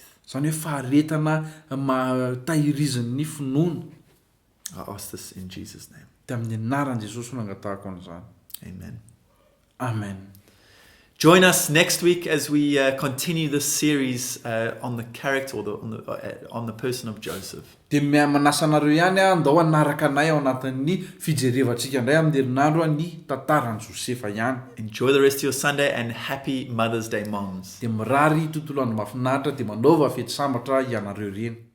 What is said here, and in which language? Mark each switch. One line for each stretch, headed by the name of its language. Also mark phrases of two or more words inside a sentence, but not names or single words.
Malagasy: Izany hoe faharetana tahirizan'ny finoana.
English: I ask this in Jesus' name.
Malagasy: Dia amin'ny anaran'i Jesosy no angatahako an'izany. Amen. Amen.
English: Join us next week as we continue this series on the character or on the person of Joseph.
Malagasy: Dia manasa anareo ihany andao anaraka anay ao anatin'ny fijerevantsika indray amin'ny herinandro ny tantaran'i Josefa ihany.
English: Enjoy the rest of your Sunday and happy Mother's Day, moms.
Malagasy: Dia mirary tontolo andro mahafinaritra dia manova fety sambatra ianareo ireny.